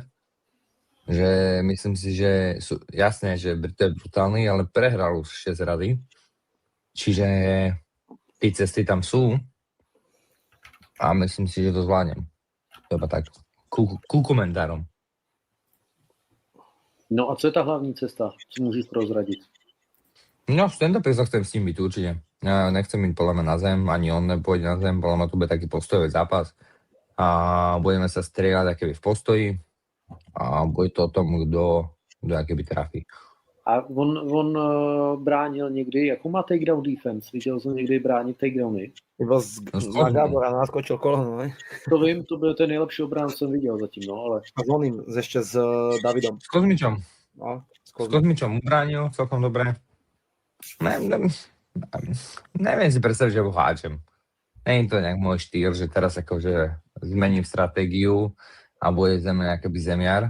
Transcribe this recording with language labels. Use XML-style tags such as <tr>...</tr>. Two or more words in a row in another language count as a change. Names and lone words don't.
<sk>Že myslím si, že sú, jasné, že Brito je brutálny, ale prehral už 6 rady. Čiže ty cesty tam sú a myslím si, že to zvládnem. To iba tak, ku komentárom.</sk> <cs>No a co je ta hlavní cesta, co můžeš prozradit?</cs> <sk>No, v stand-upe sa chcem s ním byť určite. Ja nechcem byť podľa mňa na zem, ani on nepôjde na zem, podľa mňa to bude taký postojový zápas. A budeme sa strieľať akéby v postoji.</sk> <cs>A bude to o tom, kdo jakoby trafí. A on bránil někdy, jakou má</cs> <en>takedown defense?</en> <cs>Viděl jsem někdy bránit takedowny?</cs> <sk>Iba z Gábora naskočil koleno, ne?</sk> <cs>To vím, to byl ten nejlepší obrán, co jsem viděl zatím, no ale...</cs> <sk>A s oným, ešte s Davidom. S Kozmičom. No, s Kozmičom ubránil celkom dobre. Neviem si predstaviť, že ho háčem.</sk> <cs>Není to</cs> <sk>nejak môj štýl, že teraz akože zmením stratégiu a bude ze mňa akoby zemiar.</sk>